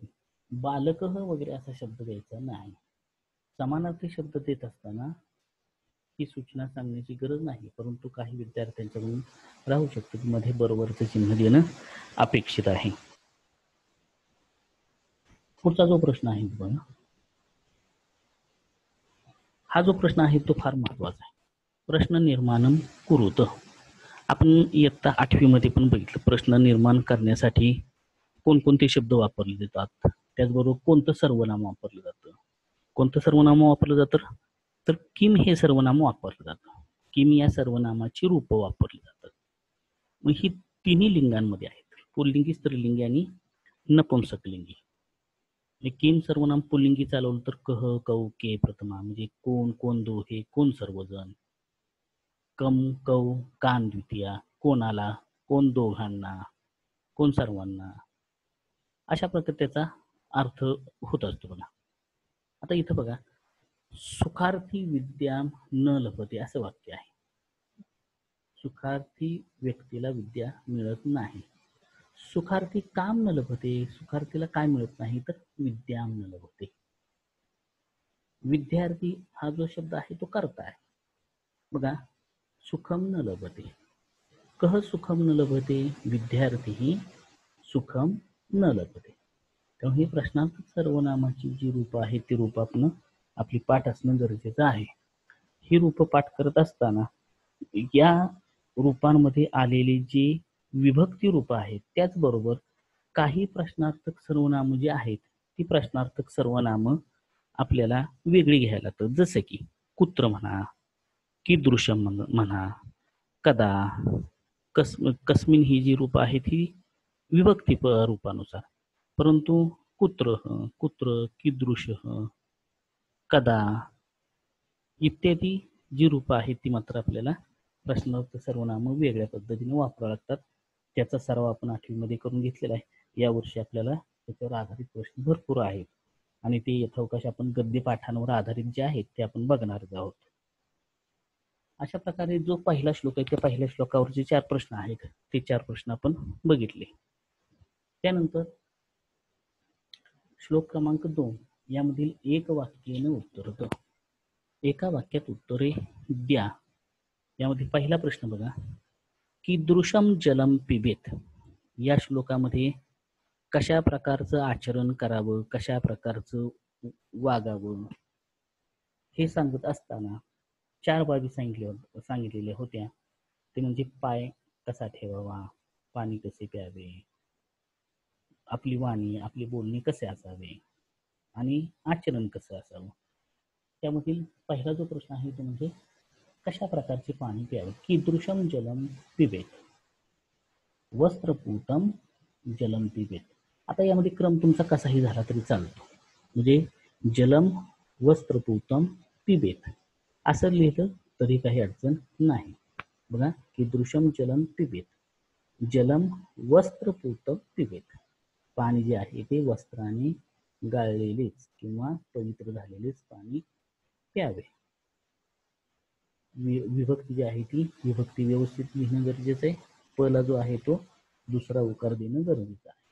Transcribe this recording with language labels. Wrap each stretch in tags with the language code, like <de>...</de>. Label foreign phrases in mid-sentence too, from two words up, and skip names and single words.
<mr>बालक वगैरे असा शब्द द्यायचा नाही. समानार्थी शब्द देत असताना ही सूचना सांगण्याची गरज नाही, परंतु काही विद्यार्थ्यांच्याकडून राहू शकते की मध्ये बरोबरचं चिन्ह देणं अपेक्षित आहे. पुढचा जो प्रश्न आहे बघा, हा जो प्रश्न आहे तो फार महत्वाचा आहे.</mr> <sa>प्रश्न निर्माणम कुरुत.</sa> <mr>आपण इयत्ता 8वी मध्ये पण बघितलं, प्रश्न निर्माण करण्यासाठी कोणकोणते शब्द वापरले जातात, त्याचबरोबर कोणतं सर्वनाम वापरलं जातं. कोणतं सर्वनाम वापरलं जातं तर किम हे सर्वनाम वापरलं जातं. किम या सर्वनामाची रूप वापरली जातात. मग ही तिन्ही लिंगांमध्ये आहेत, पुल्लिंगी, स्त्रीलिंगी आणि नपुंसकलिंगी. किम सर्वनाम पुल्लिंगी चालवलं तर</mr> <sa>कह, कौ, के</sa> <mr>प्रथमा म्हणजे कोण, कोण दोहे, कोण सर्वजण.</mr> <sa>कम, कौ, कान</sa> <mr>द्वितीया, कोणाला, कोण दोघांना, कोण सर्वांना. अशा प्रकारे त्याचा अर्थ होत असतो बघा. आता इथं बघा,</mr> <sa>सुखार्थी विद्या न लभते</sa> <mr>असं वाक्य आहे. सुखार्थी व्यक्तीला विद्या मिळत नाही.</mr> <sa>सुखार्थी काम न लभते,</sa> <mr>सुखार्थीला काय मिळत नाही तर</mr> <sa>विद्या न लभते.</sa> <mr>विद्यार्थी हा जो शब्द आहे तो कर्ता आहे बघा.</mr> <sa>सुखम न लभते, कह सुखम न लभते, विद्यार्थी सुखम न लभते.</sa> <mr>त्यामुळे ही प्रश्नार्थ सर्वनामाची जी रूप आहेत ती रूप आपण आपली पाठ असणं गरजेचं आहे. ही रूप पाठ करत असताना या रूपांमध्ये आलेली जी विभक्ती रूप आहेत त्याचबरोबर काही प्रश्नार्थक सर्वनाम जी आहेत ती प्रश्नार्थक सर्वनाम आपल्याला वेगळी घ्यायला लागतात. जसे की कुत्र म्हणा, कीदृश म्हणा,</mr> <sa>कदा, कस्मिन</sa> <mr>ही जी रूप आहेत ही विभक्ती रूपानुसार, परंतु</mr> <sa>कुत्र, कुत्र, कीदृश, कदा</sa> <mr>इत्यादी जी रूप आहेत ती मात्र आपल्याला प्रश्नार्थ सर्वनाम वेगळ्या पद्धतीने वापरावे लागतात. त्याचा सराव आपण 8वी मध्ये करून घेतलेला आहे. यावर्षी आपल्याला त्याच्यावर आधारित प्रश्न भरपूर आहेत आणि ते यथावकाश आपण गद्य पाठांवर आधारित जे आहेत ते आपण बघणार आहोत. अशा प्रकारे जो पहिला श्लोक आहे त्या पहिल्या श्लोकावर जे 4 प्रश्न आहेत ते 4 प्रश्न आपण बघितले. त्यानंतर श्लोक क्रमांक 2 यामधील एक वाक्याने उत्तर द्या. एका वाक्यात उत्तरे द्या. यामध्ये पहिला प्रश्न बघा,</mr> <sa>कीदृशम जलम पिबेत.</sa> <mr>या श्लोकामध्ये कशा प्रकारचं आचरण करावं, कशा प्रकारचं वागावं हे सांगत असताना 4 बाबी सांगितलेल्या होत्या. ते म्हणजे पाय कसा ठेवावा, पाणी कसे प्यावे, आपली वाणी, आपली बोलणी कसे असावे आणि आचरण कसं असावं. त्यामधील पहिला जो प्रश्न आहे तो म्हणजे कशा प्रकारचे पाणी प्यावे.</mr> <sa>कीदृशम जलम पिबेत, वस्त्रपूतम जलम पिबेत.</sa> <mr>आता यामध्ये क्रम तुमचा कसाही झाला तरी चालतो. म्हणजे</mr> <sa>जलम वस्त्रपूतम पिबेत</sa> <mr>असं लिहिलं तरी काही अडचण नाही. बघा,</mr> <sa>कीदृशम जलम पिबेत, जलम वस्त्रपूतम पिबेत.</sa> <mr>पाणी जे आहे ते वस्त्राने गाळलेलेच किंवा पवित्र झालेलेच पाणी प्यावे. विभक्ती जी आहे ती विभक्ती व्यवस्थित लिहिणं गरजेचं आहे. पहिला जो आहे तो दुसरा उकार देणं गरजेचं आहे.</mr>